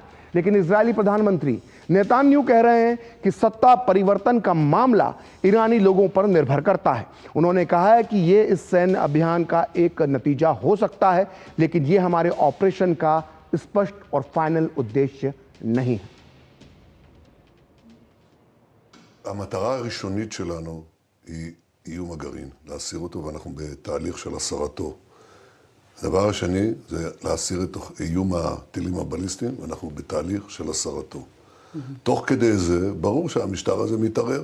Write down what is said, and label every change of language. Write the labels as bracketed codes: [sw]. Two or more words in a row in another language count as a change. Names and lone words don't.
[hi] लेकिन इजरायली प्रधानमंत्री नेतान्याहू कह रहे हैं कि सत्ता परिवर्तन का मामला ईरानी लोगों पर निर्भर करता है। उन्होंने कहा है कि ये इस सैन्य अभियान का एक नतीजा हो सकता है, लेकिन ये हमारे ऑपरेशन का स्पष्ट और फाइनल उद्देश्य नहीं है। [he] המטרה הראשונית שלנו היא איום הגרעין, להסיר אותו, ואנחנו בתהליך של הסרתו. הדבר השני זה להסיר את איום הטילים הבליסטיים, ואנחנו בתהליך של הסרתו. תוך כדי זה, ברור שהמשטר הזה מתערער.